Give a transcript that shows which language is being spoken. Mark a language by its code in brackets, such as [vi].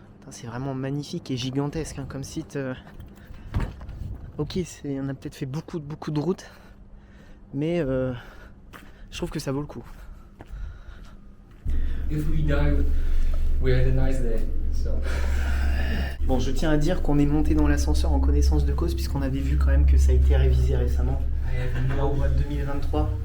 [fr] C'est vraiment magnifique et gigantesque comme site. Ok, on a peut-être fait beaucoup de routes, mais je trouve que ça vaut le coup. [en] If we dive, we had a nice day. So. [fr] Bon, je tiens à dire qu'on est monté dans l'ascenseur en connaissance de cause, puisqu'on avait vu quand même que ça a été révisé récemment, au mois de 2023.